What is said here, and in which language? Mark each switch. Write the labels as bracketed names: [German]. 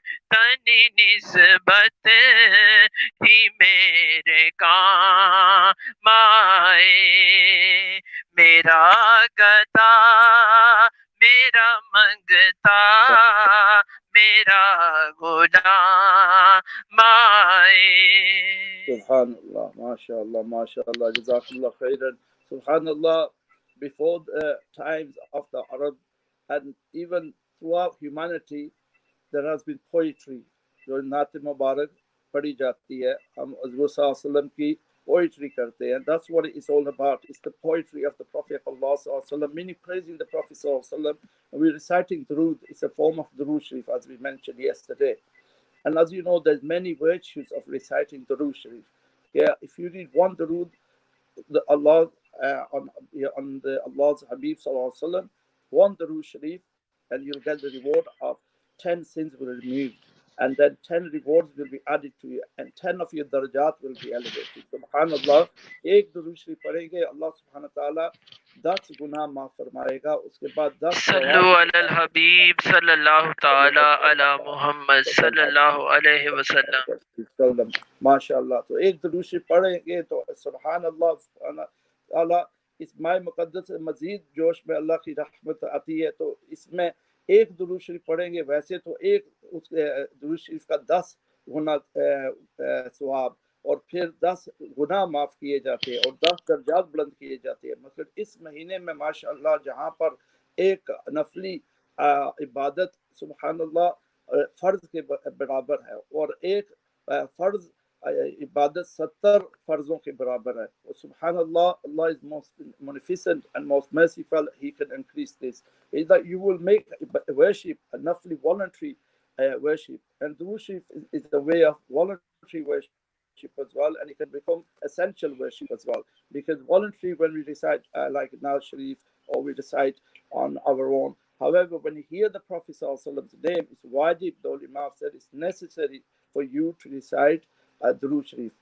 [Urdu] تنی نسبت ہی میرے کام آئے میرا گدا میرا منگتا میرا غلام آئے [English] سبحان اللہ ماشاء اللہ جزاک اللہ خیرن سبحان اللہ before the times of the Arab and even throughout humanity there has been poetry [Urdu] جو نعت مبارک پڑھی جاتی ہے ہم حضور صلی اللہ علیہ وسلم کی poetry کرتے ہیں [English] that's what it's all about it's the poetry of the Prophet of Allah صلی اللہ علیہ وسلم meaning praising the Prophet صلی اللہ علیہ وسلم and we're reciting Durood it's a form of Durood Sharif as we mentioned yesterday and as you know there's many virtues of reciting Durood Sharif yeah if you read one Durood the Allah on the Allah's Habib sallallahu alaihi wasallam one Durood Sharif and you'll get the reward of 10 sins will be removed and then 10 rewards will be added to you and 10 of your darajat will be elevated subhanallah [Urdu] ایک درود شریف پڑھیں گے اللہ سبحانہ تعالی 10 گناہ معاف فرمائے گا اس کے بعد 10 [Arabic] صلو علی الحبیب صلی اللہ تعالی علی محمد صلی اللہ علیہ وسلم [Urdu] ماشاءاللہ تو ایک درود شریف پڑھیں گے تو سبحان اللہ سبحانہ تعالی اس ماہ مقدس سے مزید جوش میں اللہ کی رحمت آتی ہے تو اس میں ایک درود شریف پڑھیں گے ویسے تو ایک اس درود شریف کا 10 گنا ثواب اور پھر 10 گناہ معاف کیے جاتے ہیں اور 10 درجات بلند کیے جاتے ہیں مثلا اس مہینے میں ماشاءاللہ جہاں پر ایک نفلی عبادت سبحان اللہ فرض کے برابر ہے اور ایک فرض عبادت 70 فرضوں کے برابر ہے اور سبحان اللہ [English] Allah is most munificent and most merciful he can increase this is that you will make worship a nafli voluntary worship and Durood Sharif is the way of voluntary worship as well, and it can become essential worship as well. Because voluntary, when we recite like Nawaz Sharif, or we recite on our own. However, when you hear the Prophet Prophet's name, it's wajib. The ulama said it's necessary for you to recite Durood Sharif.